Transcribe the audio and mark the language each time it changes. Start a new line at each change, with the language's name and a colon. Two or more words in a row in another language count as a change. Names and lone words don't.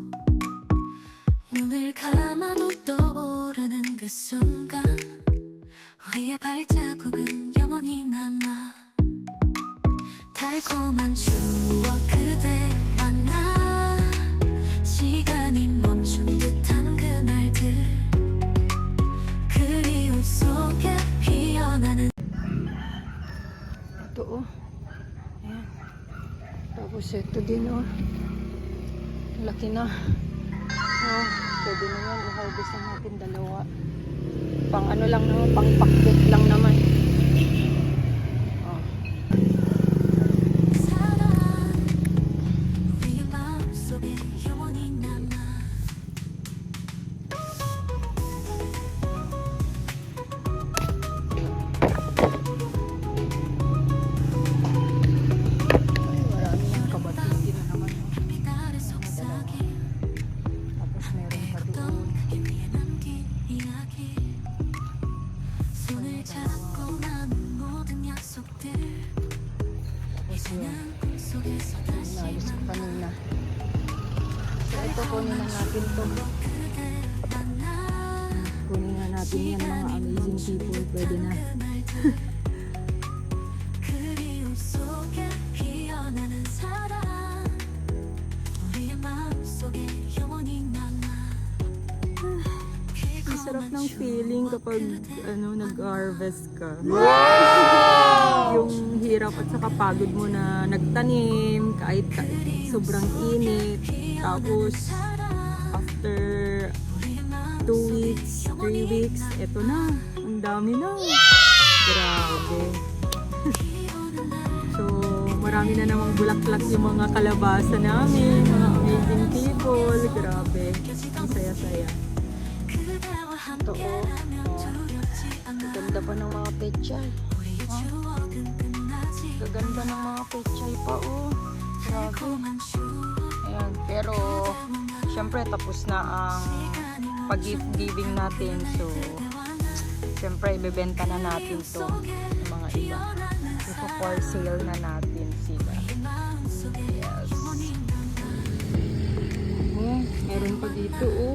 Korean: 눈을 감아도 떠오르는 그 순간 우리의 발자국은 영원히 남아 달콤한 추억 그대와 나 시간이 멈춘 듯한 그날들 그리움 속에 피어나는
Filipino: Ito, ayan. Tapos ito din, Laki na. Oh, pwede na yan. I-harvest na natin dalawa. Pang ano lang naman, pang pakbet lang naman. Oh.
Korean: 사랑 우리의 마음속에 영원히 남아
Filipino: Ay, marami yung kabatiti na naman.
Korean: 나를 속삭인
Filipino: Tapos meron pa doon.
Korean: 그게 위에 남긴 이야기 손을 잡고 나눈 모든 약속들
Filipino: Tapos yun.
Korean: 꿈속에서 다시
Filipino: Inaayos ko kanina. So ito, kunin na natin to.
Korean: 그대 만나
Filipino: Kunin na natin yan mga
English: amazing people.
Filipino: Pwede na.
Korean: 그리움 속에 피어나는 사랑 우리의 마음속에 영원히 남아
Filipino: Ang sarap ng feeling kapag nag-harvest ka. Yung hirap at saka pagod mo na nagtanim kahit sobrang init. Tapos
English: after 2 weeks, 3 weeks,
Filipino: eto na. Ang dami na. Grabe. So, marami na namang bulaklak yung mga kalabasa namin. Mga
English: amazing people.
Filipino: Grabe. Ang saya-saya.
Korean: 그대와 함께라면 두렵지 않아
Filipino: Ganda pa ng mga pechay.
Korean: 우리의 추억은 끝나지
Filipino: Gaganda ng mga pechay pa, oh. Grabe.
Korean: 달콤한 추억
Filipino: Ayan, pero syempre tapos na ang pag-gift giving natin. So, syempre ibebenta na natin to ng mga iba. So,
English: for sale
Filipino: na natin sila. Yes. Meron pa dito, oh.